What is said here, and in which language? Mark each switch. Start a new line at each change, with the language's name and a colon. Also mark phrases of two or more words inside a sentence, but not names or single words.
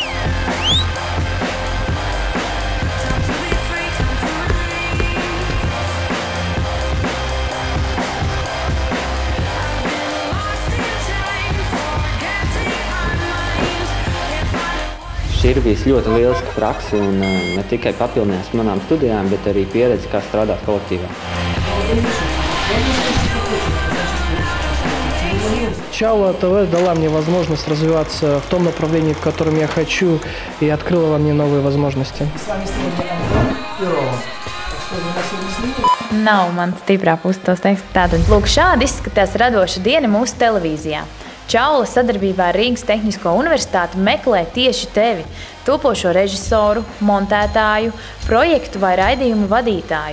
Latvian: Šī ir bijusi ļoti lieliska prakse un ne tikai papildinājās manām studijām, bet arī pieredze, kā strādāt kolektīvā.
Russian: Чала ТВ дала мне возможность развиваться в том направлении, в котором я хочу, и открыла во мне новые возможности.
Latvian: Nav man stiprā puse tos teikt. Tātad, lūk, šādi izskatās radoša diena mūsu televīzijā. Čaula sadarbībā ar Rīgas Tehnisko universitāti meklē tieši tevi, topošo režisoru, montētāju, projektu vai raidījumu vadītāju.